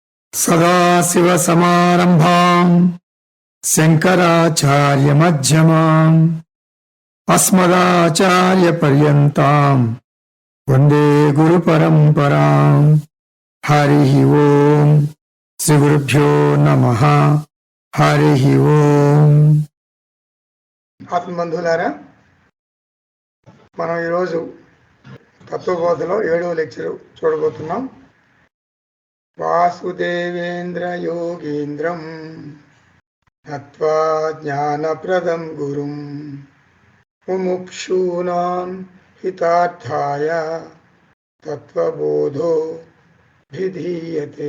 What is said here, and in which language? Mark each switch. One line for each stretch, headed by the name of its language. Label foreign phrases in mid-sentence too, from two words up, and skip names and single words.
Sanskrit: सदाशिवसमारम्भाम् शङ्कराचार्यमध्यमाम् अस्मदाचार्यपर्यन्ताम् वन्दे गुरुपरम्पराम्। हरिः ओम् श्रीगुरुभ्यो नमः। हरिः ओम्।
Telugu: ఆత్మబంధువులారా, మనం ఈరోజు తత్వబోధలో 7వ లెక్చర్ చూడబోతున్నాం.
Sanskrit: వాసుదేవేంద్ర యోగేంద్రం నత్వా జ్ఞానప్రదం గురుం ముముక్షూనాం హితార్థాయ తత్వబోధో విధీయతే.